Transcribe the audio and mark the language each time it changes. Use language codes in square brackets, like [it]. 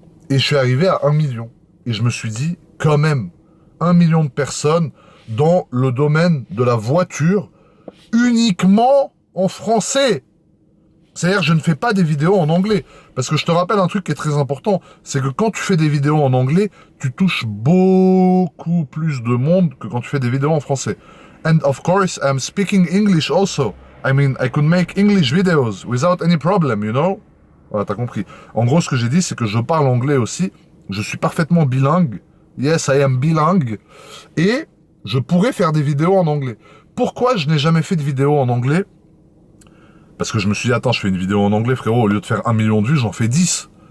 [fr] Et je suis arrivé à 1 million. Et je me suis dit, quand même, 1 million de personnes dans le domaine de la voiture, uniquement en français. C'est-à-dire, je ne fais pas des vidéos en anglais. Parce que je te rappelle un truc qui est très important, c'est que quand tu fais des vidéos en anglais, tu touches beaucoup plus de monde que quand tu fais des vidéos en français. [en] And of course, I'm speaking English also. I mean, I could make English videos without any problem, you know? [fr] Voilà, t'as compris. En gros, ce que j'ai dit, c'est que je parle anglais aussi. Je suis parfaitement bilingue. [en] Yes, I am [fr] bilingue. Et je pourrais faire des vidéos en anglais. Pourquoi je n'ai jamais fait de vidéo en anglais? Parce que je me suis dit, attends, je fais une vidéo en anglais, frérot, au lieu de faire 1 million de vues, j'en fais 10.